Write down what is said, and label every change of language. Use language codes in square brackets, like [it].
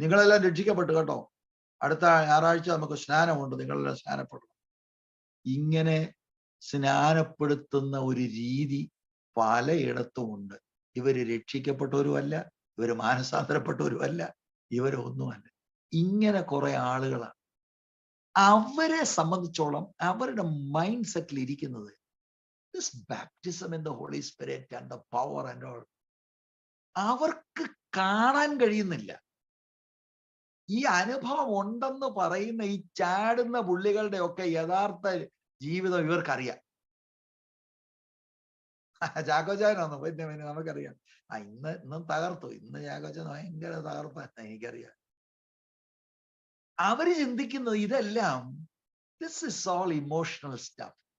[ml] നിങ്ങളെല്ലാം രക്ഷിക്കപ്പെട്ടു കേട്ടോ. അടുത്ത ഞായറാഴ്ച നമുക്ക് സ്നാനമുണ്ട്, നിങ്ങളെല്ലാം സ്നാനപ്പെടണം. ഇങ്ങനെ സ്നാനപ്പെടുത്തുന്ന ഒരു രീതി പലയിടത്തുമുണ്ട്. ഇവര് രക്ഷിക്കപ്പെട്ടവരുമല്ല, ഇവര് മാനസാന്തരപ്പെട്ടവരുമല്ല, ഇവരൊന്നുമല്ല. ഇങ്ങനെ കുറെ ആളുകളാണ്. അവരെ സംബന്ധിച്ചോളം അവരുടെ മൈൻഡ് സെറ്റിൽ ഇരിക്കുന്നത് [en] this baptism in the Holy Spirit and the power and all [ml] അവർക്ക് കാണാൻ കഴിയുന്നില്ല. ഈ അനുഭവം ഉണ്ടെന്ന് പറയുന്ന ഈ ചാടുന്ന പുള്ളികളുടെ ഒക്കെ യഥാർത്ഥ ജീവിതം ഇവർക്കറിയാം. ചാക്കോച്ചാനൊന്നു പിന്നെ നമുക്കറിയാം. ഇന്നും തകർത്തു, ഇന്ന് ചാക്കോച്ചാൻ ഭയങ്കര തകർത്ത എനിക്കറിയാം. അവര് ചിന്തിക്കുന്നത് ഇതെല്ലാം [en] this is all emotional stuff.